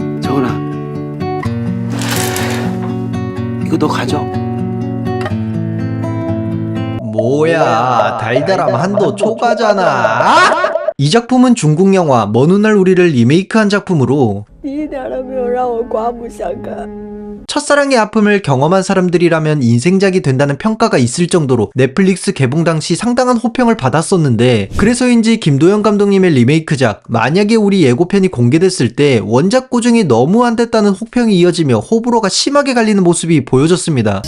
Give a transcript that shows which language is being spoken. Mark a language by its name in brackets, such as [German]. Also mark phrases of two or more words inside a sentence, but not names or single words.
[Korean] 서은아, 이거 너 가져. 뭐야, 달달함 한도 초과잖아. 이 작품은 중국 영화 먼 훗날 우리를 리메이크한 작품으로 [Chinese] 你一点都没有让我刮目相看。 [Korean] 첫사랑의 아픔을 경험한 사람들이라면 인생작이 된다는 평가가 있을 정도로 넷플릭스 개봉 당시 상당한 호평을 받았었는데, 그래서인지 김도영 감독님의 리메이크작 만약에 우리 예고편이 공개됐을 때 원작 고증이 너무 안 됐다는 혹평이 이어지며 호불호가 심하게 갈리는 모습이 보여졌습니다.